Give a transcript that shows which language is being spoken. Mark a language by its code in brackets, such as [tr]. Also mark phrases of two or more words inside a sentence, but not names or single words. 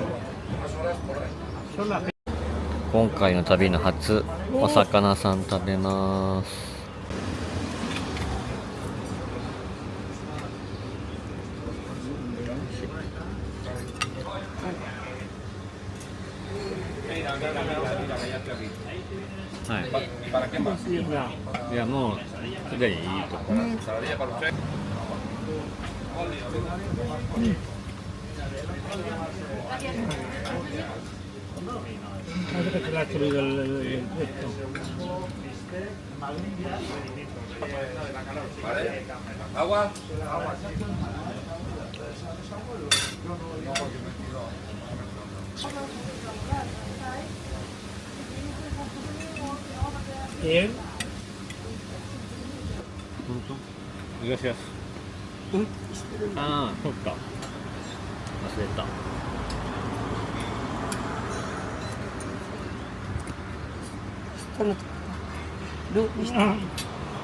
[es] Son la pena. [ja] 今回の旅の初お魚さん食べます。はい。いやもうすでにいいと思う。 [es] Parece que le ha subido el puesto. Agua. Bien. [ja] 本当？いらっしゃいます。ああ、そっか。忘れた。 Lu,